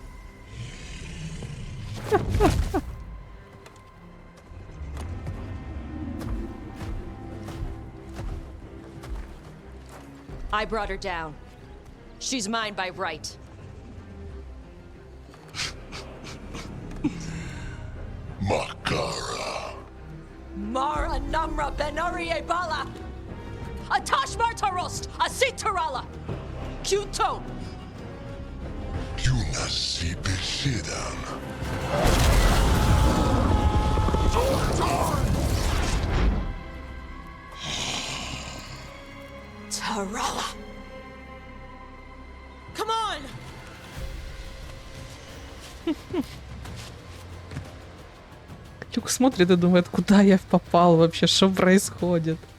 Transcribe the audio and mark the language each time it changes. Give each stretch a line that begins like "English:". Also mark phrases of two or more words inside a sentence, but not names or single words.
English: I brought her down. She's mine by right. Makara. Mara Namra Benari Bala. Atash Martarost, Asitarala. Kyuto. Yunasi Beshidan. Tarala. Come on!
Russian: Люк смотрит и думает, куда я попал вообще, что происходит.